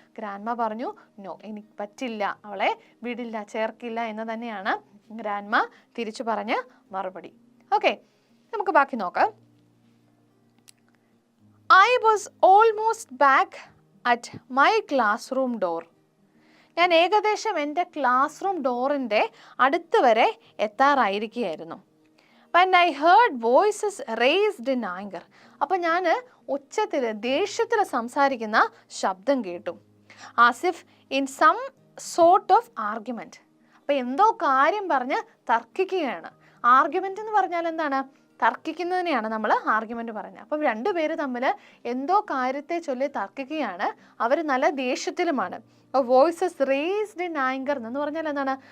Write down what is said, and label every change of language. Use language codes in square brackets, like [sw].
[ml] Grandma പറഞ്ഞു, no, എനിക്ക് പറ്റില്ല, അവളെ വിടില്ല, ചേർക്കില്ല എന്ന് തന്നെയാണ് ഗ്രാൻഡ്മ തിരിച്ചു പറഞ്ഞ മറുപടി. ഓക്കെ, നമുക്ക് ബാക്കി നോക്കാം. [en] I was almost back at my classroom door. [ml] ഞാൻ ഏകദേശം എൻ്റെ ക്ലാസ് റൂം ഡോറിൻ്റെ അടുത്ത് വരെ എത്താറായിരിക്കുകയായിരുന്നു. [en] when I heard voices raised in anger. [ml] അപ്പോൾ ഞാൻ ഉച്ചത്തിൽ ദേഷ്യത്തിൽ സംസാരിക്കുന്ന ശബ്ദം കേട്ടു. [en] as if in some sort of argument. [ml] അപ്പോൾ എന്തോ കാര്യം പറഞ്ഞ് തർക്കിക്കുകയാണ്. ആർഗ്യുമെൻ്റ് എന്ന് പറഞ്ഞാൽ എന്താണ്? തർക്കിക്കുന്നതിനെയാണ് നമ്മൾ ആർഗ്യുമെൻ്റ് പറയുന്നത്. അപ്പം രണ്ടുപേര് തമ്മിൽ എന്തോ കാര്യത്തെ ചൊല്ലി തർക്കിക്കുകയാണ്. അവർ നല്ല ദേഷ്യത്തിലുമാണ്. [en] voices raised in anger [ml] എന്ന് പറഞ്ഞാൽ എന്താണ്?